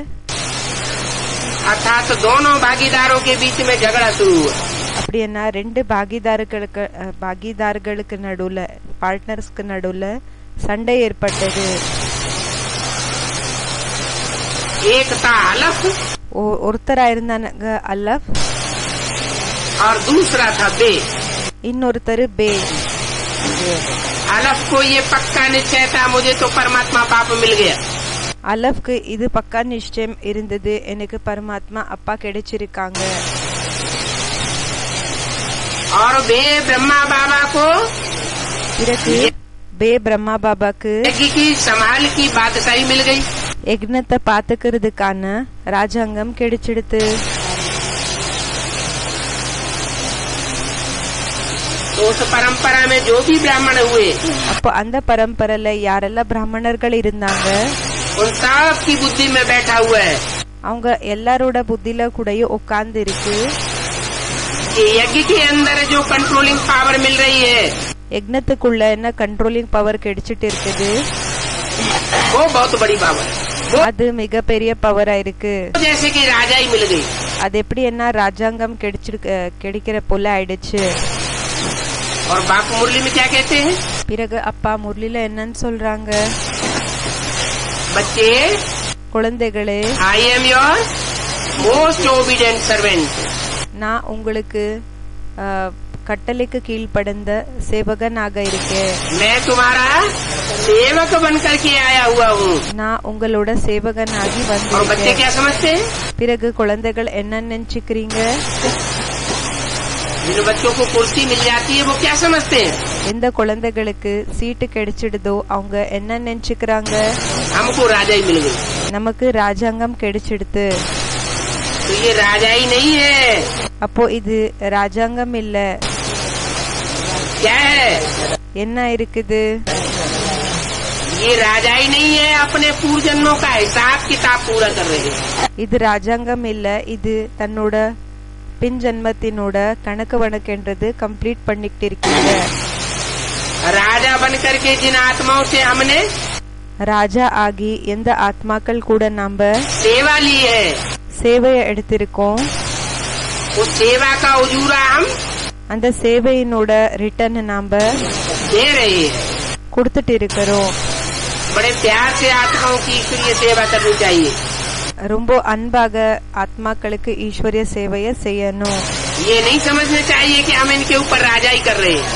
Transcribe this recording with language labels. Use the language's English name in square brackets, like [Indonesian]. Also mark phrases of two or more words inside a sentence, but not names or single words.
[Hindi] अर्थात दोनों भागीदारों के बीच में झगड़ा शुरू हुआ। [Tamil] அப்படின்னா ரெண்டு பாகிதார்களுக்கு நடுவுல பார்ட்னர்ஸ்க்கு நடுவுல சண்டை ஏற்பட்டது। [Hindi] एक था अलफ [Tamil] ஒருத்தரா இருந்தாங்க அலஃப், [Hindi] और दूसरा था बे। [Tamil] இன்னொருத்தர் பே। [Hindi] अलफ को ये पक्का निश्चय था मुझे तो परमात्मा पाप मिल गया, [Tamil] அலஃப்க்கு இது பக்கா நிச்சயம் இருந்தது, எனக்கு பரமாத்மா அப்பா கிடைச்சிருக்காங்க। [Hindi] और बे ब्रह्मा बाबा को [Tamil] பிறகு பே பிரம்மா பாபாக்கு [Hindi] यज्ञ की संभाल की बादशाही मिल गई। [Tamil] யக்னத்தை பாத்துக்கிறதுக்கான ராஜாங்கம் கிடைச்சிடுது। [Hindi] तो उस परंपरा में जो भी ब्राह्मण हुए, [Tamil] அப்போ அந்த பரம்பரையில யாரெல்லாம் பிராமணர்கள் இருந்தாங்க [Hindi] उन सब की बुद्धि में बैठा हुआ है [Tamil] அவங்க எல்லாரோட புத்தில கூடயும் உட்கார்ந்து இருக்கு [Hindi] कि यज्ञ के अंदर जो [English] controlling power [Hindi] मिल रही है [Tamil] யக்னத்துக்குள்ள என்ன [English] controlling power [Tamil] கிடைச்சிட்டு இருக்குது, [Hindi] वो बहुत बड़ी पावर है। वो [Tamil] அது மிகப்பெரிய பவரா இருக்கு। [Hindi] जैसे कि राजा ही मिल गई। [Tamil] அது எப்படி என்ன ராஜாங்கம் கிடைக்கிற போல ஆயிடுச்சு। [Hindi] और बापू मुरली में क्या कहते हैं? [Tamil] பிறகு அப்பா முரளில என்னன்னு சொல்றாங்க, [Hindi] बच्चे [Tamil] குழந்தைகளே [English] I am your most obedient servant. [Tamil] நான் உங்களுக்கு கட்டளைக்கு கீழ்ப்படிந்த சேவகனாக இருக்கேன்। [Hindi] मैं तुम्हारा सेवक बनकर के आया हुआ हूँ। [Tamil] நான் உங்களோட சேவகனாகி [Hindi] और बच्चे [Tamil] வந்திருக்கேன்। [Hindi] क्या समझते हैं? [Tamil] பிறகு குழந்தைகள் என்ன நினைச்சுக்கிறீங்க? [Hindi] जिन बच्चों को कुर्सी मिल जाती है वो क्या समझते हैं? [Tamil] எந்த குழந்தைகளுக்கு சீட்டு கிடைச்சிடுதோ அவங்க என்ன நினைச்சுக்கிறாங்க? [Hindi] हमको राजा ही मिल गई। [Tamil] நமக்கு ராஜாங்கம் கிடைச்சிடுது। [Hindi] तो ये राजा ही नहीं है, [Tamil] அப்போ இது ராஜாங்கம் இல்ல, [Hindi] क्या है? [Tamil] என்ன இருக்குது? [Hindi] ये राजा ही नहीं है, अपने पूर्वजन्मों का हिसाब किताब पूरा कर रहे हैं। [Tamil] இது ராஜாங்கம் இல்ல, இது தன்னோட பின் ஜென்மத்தினோட கணக்கு வணக்கன்றது கம்ப்ளீட் பண்ணிட்டு இருக்கீங்க. [Hindi] राजा बन करके जिन आत्माओं से हमने [Tamil] ராஜா ஆகி எந்த ஆத்மாக்கள் கூட நாம [Hindi] सेवा ली है, [Tamil] சேவையை எடுத்திருக்கோம். [Hindi] उस सेवा का उजूरा हम [Tamil] அந்த சேவையினோட ரிட்டர்ன் நாம [Hindi] दे रहे हैं. [Tamil] கொடுத்துட்டு இருக்கிறோம். [Hindi] बड़े प्यार से आत्माओं की ईश्वरीय सेवा करनी चाहिए. [Tamil] ரொம்ப அன்பாக ஆத்மாக்களுக்கு ஈஸ்வரிய சேவையை செய்யணும். [Hindi] ये नहीं समझना चाहिए कि हम इनके ऊपर राजाई कर रहे हैं.